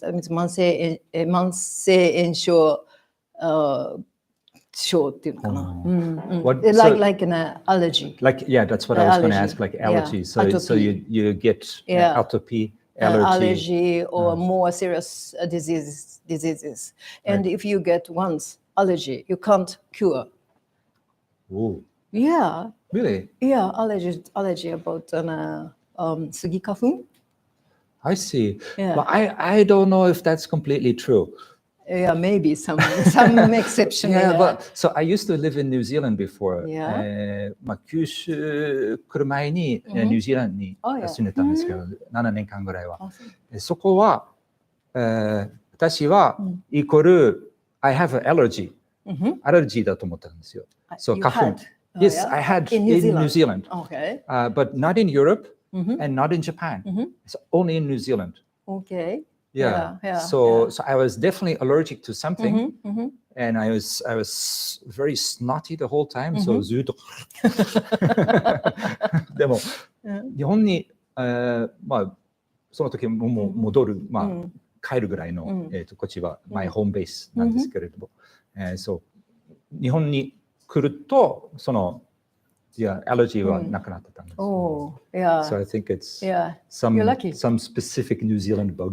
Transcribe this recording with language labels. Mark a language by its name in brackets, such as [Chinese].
[English] That means [Japanese] 慢性炎症症っていうのかな。 [English] Like an allergy. That's what I was going to ask. Like allergy. So you get atopy. Allergy or more serious diseases. And if you get once allergy, you can't cure. Oh. Yeah. Really? Yeah, allergy about sugikafun. I see. But I don't know if that's completely true. Yeah, maybe some exception. But so I used to live in New Zealand before. [Japanese] 九州来る前にニュージーランドに住んでたんですけど、7年間ぐらいは。そこは私はイコール [English] I have an allergy. [Japanese] アレルギーだと思ったんですよ。 [English] So 花粉。Yes, I had in New Zealand. Okay. But not in Europe and not in Japan. It's only in New Zealand. Okay. So I was definitely allergic to something, and I was very snotty the whole time. [Japanese] So ずっとでも日本にその時も戻る帰るぐらいのこっちはマイホームベースなんですけれども、そう日本に来るとそのallergy はなくなってたんです。 [English] Oh, yeah. So I think it's some specific New Zealand bug.